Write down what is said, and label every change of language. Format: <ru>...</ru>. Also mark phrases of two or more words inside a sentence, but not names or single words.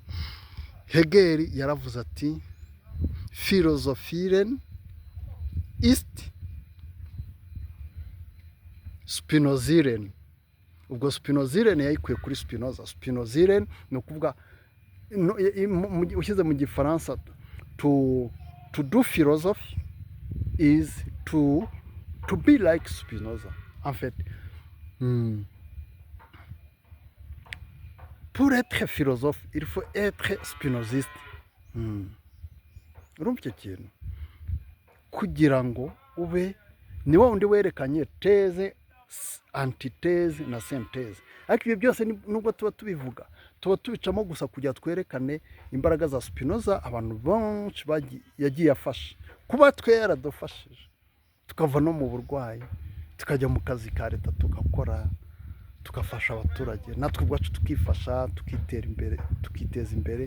<rw>Hegel yaravuze ati</rw> <de>Philosophieren ist Spinozieren.</de> <rw>Ubwo Spinozieren yayikuye kuri Spinoza. Spinozieren ni ukuvuga ushyize mu gifaransa</rw> <en>to do philosophy is to be like Spinoza.</en> <fr>En fait, pour être philosophe, il faut être spinoziste.</fr> <rw>Urumva icyo kintu? Kugira ngo ube ni wa wundi werekanye teze, antiteze na senteze. Ariko ibyo byose nubwo tuba tubivuga, tuba tubicamo gusa kugira twerekane imbaraga za Spinoza abantu benshi yagiye afasha, kuba twe yaradufashije tukava no mu burwayi, tukajya mu kazi ka leta tugakora, tugafasha abaturage, natwe ubwacu tukifasha, tukiteza imbere.</rw>